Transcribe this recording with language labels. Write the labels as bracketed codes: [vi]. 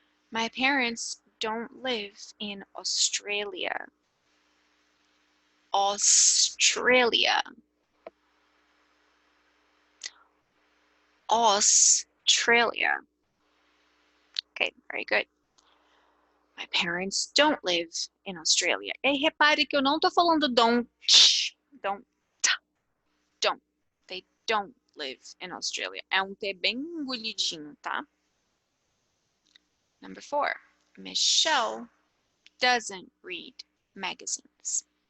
[en] My parents don't live in Australia. Australia. Australia. Okay, very good. My parents don't live in Australia. [pt] E aí, repare que eu não tô falando don't. [en] Don't. Don't. They don't live in Australia. [pt] É um T bem engolidinho, tá? [en] Number 4. Michelle doesn't read magazines.